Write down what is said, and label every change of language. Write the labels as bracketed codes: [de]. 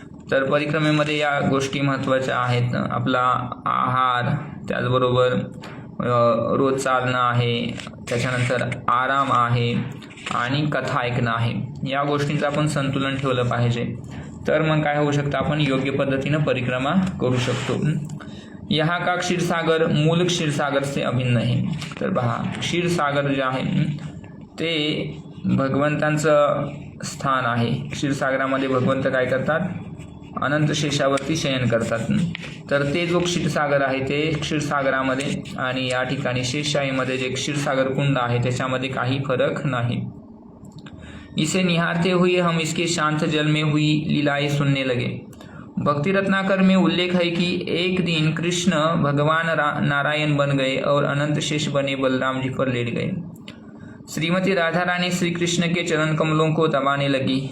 [mr] तर परिक्रमेमध्ये या गोष्टी महत्त्वाच्या आहेत. आपला आहार, त्याचबरोबर रोज चालणं आहे, त्याच्यानंतर आराम आहे आणि कथा ऐकणं आहे. या गोष्टींचं आपण संतुलन ठेवलं पाहिजे. तर मग काय होऊ शकतं, आपण योग्य पद्धतीनं परिक्रमा करू शकतो. [hi] यहाँ का क्षीरसागर मूल क्षीरसागर से अभिन्न है. [mr] तर पहा, क्षीरसागर जे आहे ते भगवंतांचं स्थान आहे. क्षीरसागरामध्ये भगवंत काय करतात, अनंत शेषावरती शयन करतात. तर ते जो क्षीरसागर आहे ते क्षीरसागरामध्ये आणि या ठिकाणी शेषशाहीमध्ये जे क्षीरसागर कुंड आहे त्याच्यामध्ये काही फरक नाही. [hi] इसे निहारते हुए हम इसके शांत जल में हुई लीलाएं सुनने लगे. भक्ति रत्नाकर में उल्लेख है कि एक दिन कृष्ण भगवान नारायण बन गए और अनंत शेष बने बलराम जी पर लेट गए. श्रीमती राधा रानी श्री कृष्ण के चरण कमलों को दबाने लगी।